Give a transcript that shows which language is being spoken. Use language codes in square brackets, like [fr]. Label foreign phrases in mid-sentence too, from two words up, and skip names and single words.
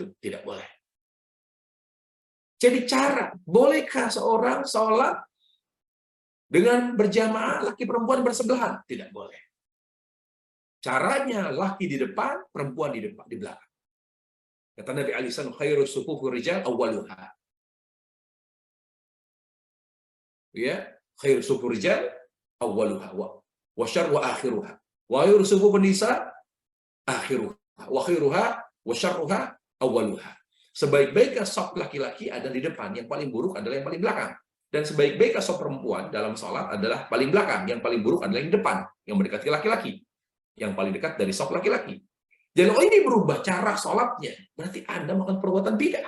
[id] Tidak boleh. Jadi cara, bolehkah seorang sholat dengan berjamaah laki perempuan bersebelahan? Tidak boleh. Caranya laki di depan, perempuan di belakang. Kata Nabi alaihissalam, [ar] خير صفوف الرجال أولها. Ya, خير صفوف الرجال أولها وشر آخرها. وخير صفوف النساء آخرها وخيرها وشرها أولها. [id] Sebaik-baiknya saf laki-laki ada di depan, yang paling buruk adalah yang paling belakang. Dan sebaik-baiknya saf perempuan dalam salat adalah paling belakang, yang paling buruk adalah yang depan, yang mendekati laki-laki. Yang paling dekat dari saf laki-laki. Jadi kalau ini berubah cara sholatnya, berarti Anda melakukan perbuatan bid'ah.